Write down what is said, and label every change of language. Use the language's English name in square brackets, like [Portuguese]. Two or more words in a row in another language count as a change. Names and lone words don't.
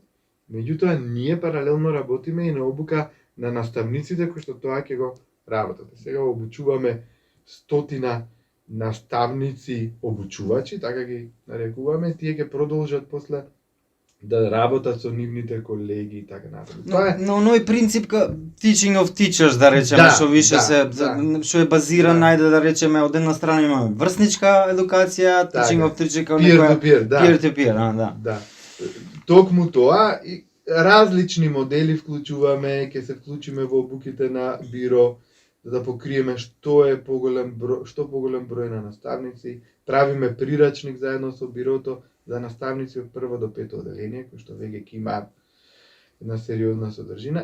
[Macedonian] Меѓутоа, ние паралелно работиме и на обука на наставниците кои што тоа ќе го работат. Сега обучуваме 100 наставници обучувачи, така ги нарекуваме, тие ќе продолжат после да работат со нивните колеги и така натаму. Тоа е на оној принцип [English] teaching of teachers, [Macedonian] да речеме, што више што е базиран, најде да речеме, од една страна имаме врсничка едукација, [English] teaching of teachers [Macedonian] како некоја [English] peer to peer, [Macedonian] да. Токму тоа и различни модели вклучуваме, ќе се вклучиме во обуките на Биро да покриеме што поголем број на наставници, правиме прирачник заедно со Бирото за наставници од прво до пето оделение, кои што веќе ќе имаат една сериозна содржина.